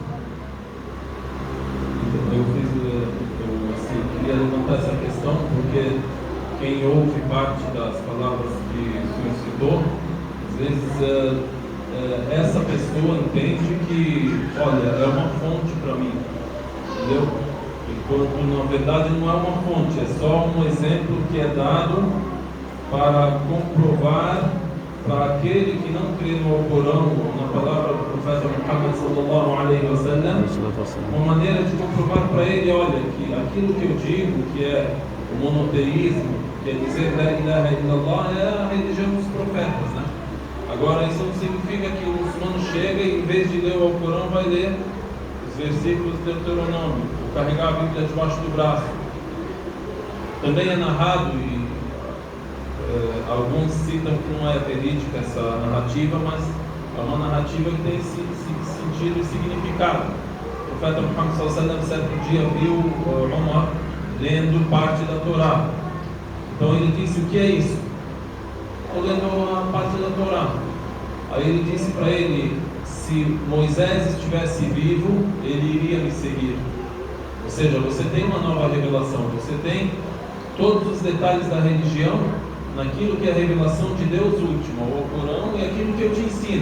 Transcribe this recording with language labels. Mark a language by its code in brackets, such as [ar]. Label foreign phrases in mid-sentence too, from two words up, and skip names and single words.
[pt] Eu queria levantar essa questão porque quem ouve parte das palavras que o senhor citou, às vezes essa pessoa entende que, olha, é uma fonte para mim, entendeu? Enquanto na verdade não é uma fonte, é só um exemplo que é dado para comprovar para aquele que não crê no Alcorão, na palavra do profeta Muhammad [ar] صلى الله عليه وسلم, [pt] uma maneira de comprovar para ele, olha, que aquilo que eu digo, que é o monoteísmo, que é dizer [ar] لا إله إلا الله, [pt] é a religião dos profetas, né? Agora, isso não significa que o muçulmano chega e, em vez de ler o Alcorão, vai ler os versículos do Deuteronômio, ou carregar a Bíblia debaixo do braço. Também é narrado, e alguns citam que não é verídica essa narrativa, mas é uma narrativa que tem sentido e significado. O profeta Muhammad [ar] صلى الله عليه وسلم, [pt] certo dia, viu Omar lendo parte da Torá. Então ele disse: o que é isso? Estou lendo a parte da Torá. Aí ele disse para ele: se Moisés estivesse vivo, ele iria me seguir. Ou seja, você tem uma nova revelação, você tem todos os detalhes da religião naquilo que é a revelação de Deus última, o Alcorão, e aquilo que eu te ensino.